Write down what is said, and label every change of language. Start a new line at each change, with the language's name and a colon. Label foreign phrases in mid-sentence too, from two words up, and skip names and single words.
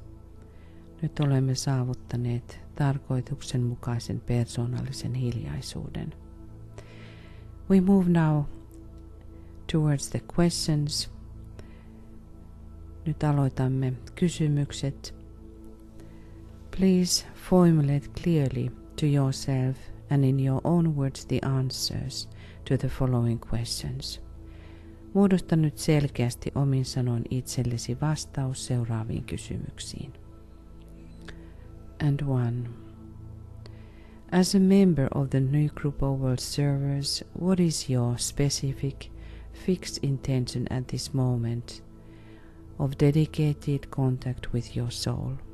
Finnish: Nyt olemme saavuttaneet tarkoituksenmukaisen persoonallisen hiljaisuuden.
English: We move now towards the questions.
Finnish: Nyt aloitamme kysymykset.
English: Please formulate clearly to yourself and in your own words the answers to the following questions.
Finnish: Muodosta nyt selkeästi omin sanoin itsellesi vastaus seuraaviin kysymyksiin.
English: And 1. As a member of the new group of world servers, what is your specific, fixed intention at this moment of dedicated contact with your soul?